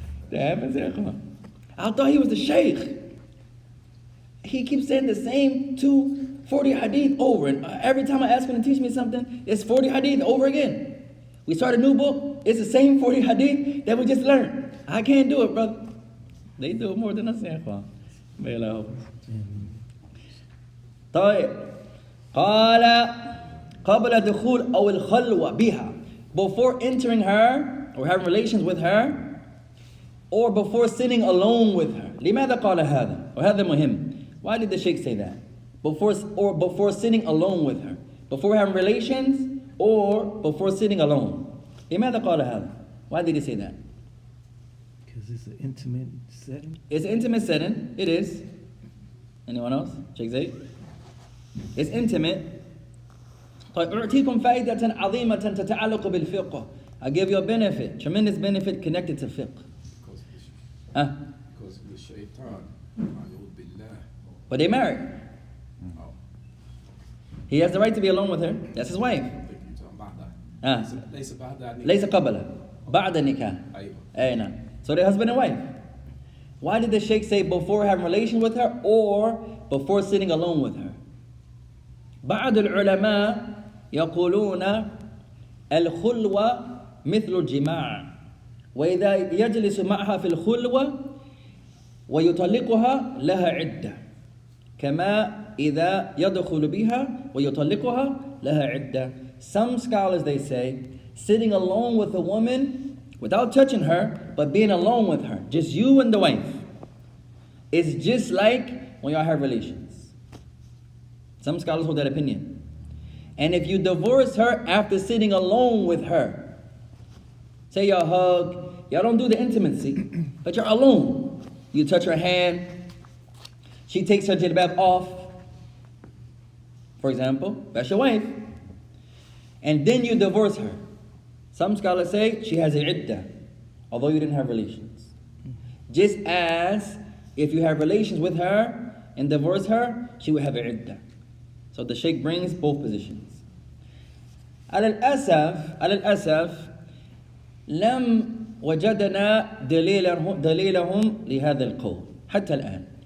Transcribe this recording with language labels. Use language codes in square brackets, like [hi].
[en] That happens there, come on. I thought he was the sheikh. He keeps saying the same 40 hadith over. And every time I ask him to teach me something, it's 40 hadith over again. We start a new book, it's the same 40 hadith that we just learned. I can't do it, brother. They do it more than us, ya ikhwan. May Allah help us. [ar] طيب. قال قبل دخول أو الخلوة بها. [en] Before entering her or having relations with her, or before sitting alone with her. [ar] لماذا قال هذا؟ وهذا مهم. [en] Why did the Sheikh say that? Before sitting alone with her. Before having relations or before sitting alone. [ar] لماذا قال هذا? [en] Why did he say that? Because it's an intimate setting. It's an intimate setting. It is. Anyone else? Sheikh Zayd? It's intimate. [ar] طيب أعطيكم فائدة عظيمة تتعلق بالفقه. [en] I give you a benefit, tremendous benefit connected to fiqh. Because of the shaitan. Abu Abdillah. But they married. Oh, He has the right to be alone with her. That's his wife. I think you're talking about that. [ar] ليس بعد ذلك. ليس قبله بعد النكاح. أيوة. [en] So they're husband and wife. Why did the Sheikh say before having relation with her or before sitting alone with her? [ar] بعض العلماء يقولون الخلوة مثل الجماع وإذا يجلس معها في الخلوة ويطلقها لها عدة كما إذا يدخل بها ويطلقها لها عدة. [en] Some scholars, they say, sitting alone with a woman without touching her, but being alone with her, just you and the wife, is just like when y'all have relations. Some scholars hold that opinion. And if you divorce her after sitting alone with her, say y'all hug, y'all don't do the intimacy, but you're alone. You touch her hand, she takes her jilbab off, for example, that's your wife. And then you divorce her. Some scholars say she has a iddah, although you didn't have relations. Just as if you have relations with her and divorce her, she would have a iddah. So the Sheikh brings both positions. [ar] على الأسف لم وجدنا دليلهم لهذا القول حتى الآن.